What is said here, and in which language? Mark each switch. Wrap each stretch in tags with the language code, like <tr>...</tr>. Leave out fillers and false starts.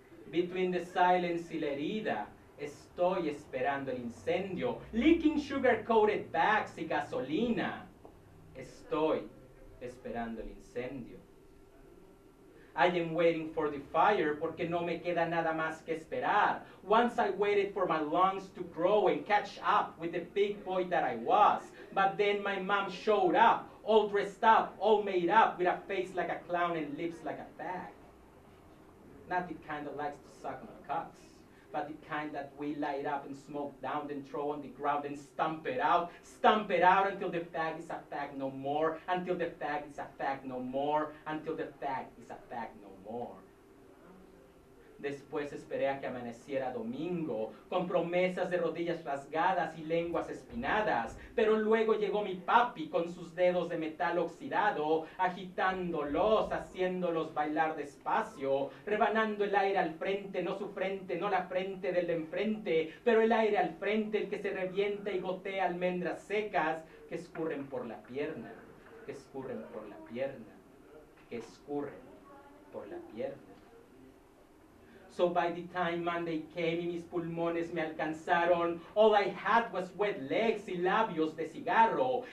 <en>Between the silence</en> <es>y la herida, estoy esperando el incendio.</es> <en>Leaking sugar-coated bags</en> <es>y gasolina, estoy esperando el incendio.</es> <en>I am waiting for the fire</en> <es>porque no me queda nada más que esperar.</es> <en>Once I waited for my lungs to grow and catch up with the big boy that I was. But then my mom showed up, all dressed up, all made up, with a face like a clown and lips like a bag. Not the kind that likes to suck on cocks, but the kind that we light up and smoke down, then throw on the ground and stomp it out until the fag is a fag no more, until the fag is a fag no more, until the fag is a fag no more.</en> <es>Después esperé a que amaneciera domingo, con promesas de rodillas rasgadas y lenguas espinadas, pero luego llegó mi papi con sus dedos de metal oxidado, agitándolos, haciéndolos bailar despacio, rebanando el aire al frente, no su frente, no la frente del de enfrente, pero el aire al frente, el que se revienta y gotea almendras secas que escurren por la pierna, que escurren por la pierna, que escurren por la pierna.</es> <en>So by the time Monday came</en> <es>y mis pulmones me alcanzaron,</es> <en>all I had was wet legs</en> <es>y labios de cigarro.</es>